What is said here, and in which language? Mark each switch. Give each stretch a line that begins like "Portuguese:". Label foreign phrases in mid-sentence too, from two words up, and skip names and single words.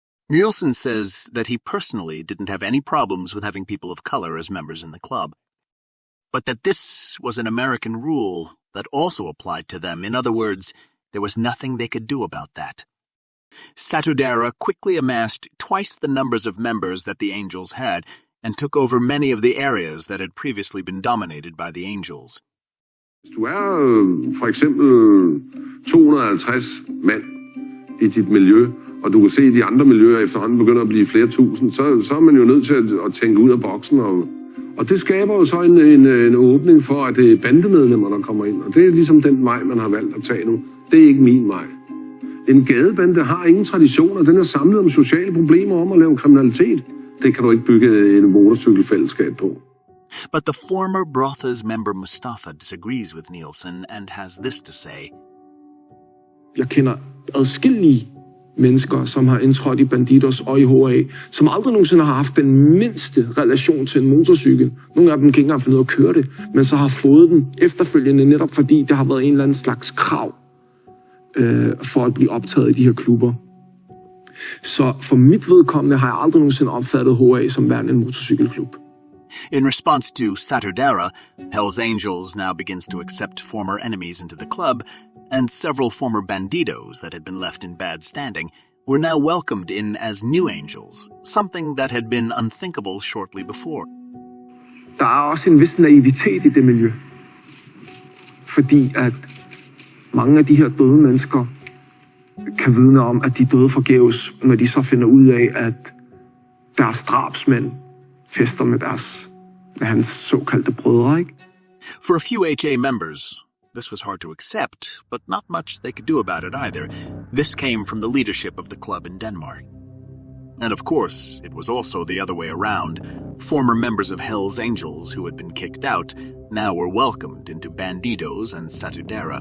English: Nielsen says that he personally didn't have any problems with having people of color as members in the club, but that this was an American rule that also applied to them. In other words, there was nothing they could do about that. Saturdarah quickly amassed twice the numbers of members that the Angels had and took over many of the areas that had previously been dominated by the Angels.
Danish: Hvis du for eksempel 250 mand i dit miljø, og du kan se, at de andre miljøer efterhånden begynder at blive flere tusind, så er man jo nødt til at tænke ud af boksen. Og det skaber jo så en åbning for, at det er bandemedlemmer, der kommer ind. Og det er ligesom den vej, man har valgt at tage nu. Det er ikke min vej. En gadebande har ingen traditioner. Den er samlet om sociale problemer om at lave kriminalitet. Det kan du ikke bygge en motorcykelfællesskab på.
English: But the former Brothas member Mustafa disagrees with Nielsen and has this to say.
Danish: Jeg kender adskillige mennesker, som har indtrådt i Bandidos og i HA, som aldrig nogensinde har haft den mindste relation til en motorcykel. Nogle af dem kan ikke engang finde ud af at køre det, men så har fået den efterfølgende netop fordi det har været en eller anden slags krav for at blive optaget i de her klubber. Så for mit vedkommende har jeg aldrig nogensinde opfattet HA som værende en motorcykelklub.
English: In response to Saturdarah, Hell's Angels now begins to accept former enemies into the club, and several former bandidos that had been left in bad standing were now welcomed in as new angels, something that had been unthinkable shortly before.
Danish: Der er også en vis naivitet i det miljø, fordi at mange af de her døde mennesker kan vidne om, at de døde forgæves, når de så finder ud af, at deres drabsmænd fester med hans såkaldte brødre, ikke?
English: For a few HA members, this was hard to accept, but not much they could do about it either. This came from the leadership of the club in Denmark. And of course, it was also the other way around. Former members of Hell's Angels who had been kicked out now were welcomed into Bandidos and Satudarah.